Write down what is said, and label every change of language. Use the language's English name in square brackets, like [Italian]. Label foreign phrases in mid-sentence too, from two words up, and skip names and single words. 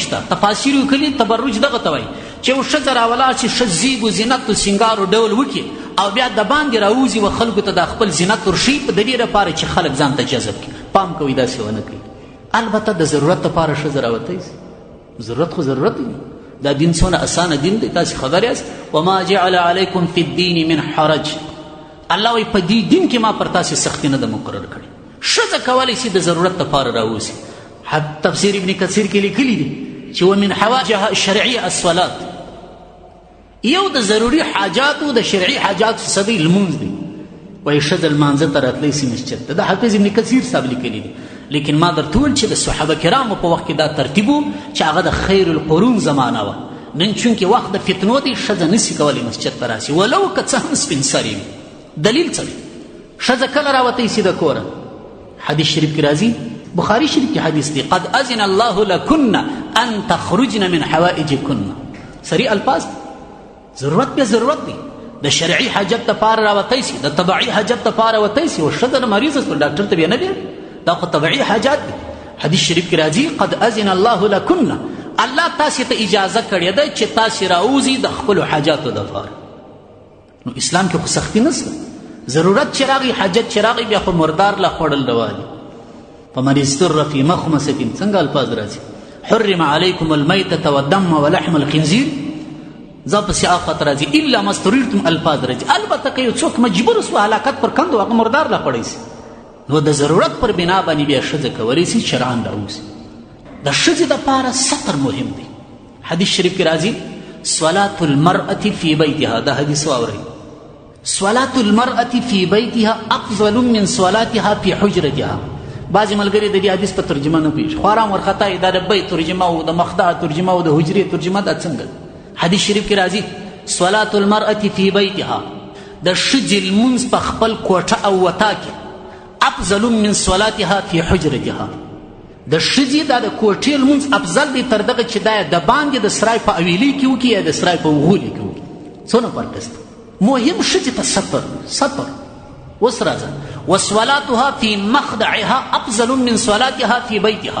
[Pashto] شته تفاسیر یې کلي تبرج دغه ته وایي چې یو ښځه راولاړ شي ښه زیب و زینت و سینګار و ډول وکړي او بیا د باندې راوځي و خلکو ته د خپل زینت ورښیي په د دې لپاره چې خلک ځان ته جذب کړي پام کوئ داسې ونه کوي البته د ضرورت لپاره ښځه راوتی ضرورت خو ضرورت دی دا دین څونه اسانه دین دی تاسې خبر یاست [Arabic] وما جعل علیکم فی الدین من حرج [Pashto] الله وایي په دې دین کې ما پر تاسې سختي نه ده مقرر کړې ښځه کولی شي د ضرورت لپاره راوځي تفسیر ابن کثیر کې لیکلي دي چې [Arabic] ومن حوائجها الشرعیه الصلات، [Pashto] یو د ضروري حاجاتو د شرعي حاجاتو څخه دی لمونځ دی. وایي ښځه لمانځه ته راتلی سي مسجد ته. دا حافظ ابن کثیر صاحب لیکلي دي. لیکن ما درته وویل چې د صحابه کرامو په وخت کې دا ترتیب و چې هغه د خیر القرون زمانه وه. نن چونکې وخت د فتنو دی ښځه نسي کولی مسجد ته راسي ولو که څه هم سپین سرې وي. دلیل څه دی؟ ښځه کله راوتی سي د کوره؟ حدیث شریف کې راځي، بخاري شریف کې حدیث دی، [Arabic] قد اذن الله لکن ان تخرجن من حوائجکن. [Pashto] صریح الفاظ، ضرورت به ضرورت دی. د شرعي حاجت دپاره راوتی سي، د طبعي حاجت دپاره وتی سي. و ښځه مریضه شوه ډاکټر ته بیا نه بیا، دا خو طبعي حاجات دي. حدیث شریف کې راځي [Arabic] قد اذن الله لکن، [Pashto] الله تاسې ته اجازه کړې ده چې تاسې راوځي د خپلو حاجاتو دپاره. نو اسلام کې خو سختي نشته. ضرورت چې راغی، حاجت چې راغی، بیا خو مردار لا خوړل روا دي. [Arabic] فمن اضطر فی مخمصة، [Pashto] څنګه الفاظ راځي؟ [Arabic] حرم علیکم المیتة والدم ولحم الخنزیر، [Pashto] ځا پسې آفت راځي [Arabic] الا ما اضطررتم، [Pashto] الفاظ راځي. البته که یو څوک مجبور سو هلاکت پر کندو، هغه مردار لا خوړی سي. نو د ضرورت پر بنا باندې بیا ښځه کولی سي شرعاً راوځي. د ښځې دپاره سطر مهم دی. حدیث شریف کې راځي [Arabic] صلاة المرأة فی بیتها، [Pashto] دا حدیث واورئ، [Arabic] صلاة المرأة فی بیتها افضل من صلاتها فی حجرتها. [Pashto] بعضې ملګري د دې حدیث په ترجمه نه پوهېږي، خواران ورخطا یې دا د بیت ترجمه او د مخدع ترجمه او د حجرې ترجمه، دا څنګه؟ حدیث شریف کې راځي [Arabic] صلاة المرأة فی بیتها، [Pashto] د ښځې لمونځ په خپل کوټه او وطا کې [Arabic] افضل من صلاتها فی حجرتها، [Pashto] د ښځې دا د کوټې لمونځ افضل دی تر دغه چې دا د باندې د سرای په اویلي کې وکړي یا د سرای په وغولي کې وکړي. څونه فرق شته؟ مهم ښځې ته سطر. اوس راځه [Arabic] وصلاتها فی مخدعها افضل من صلاتها فی بیتها.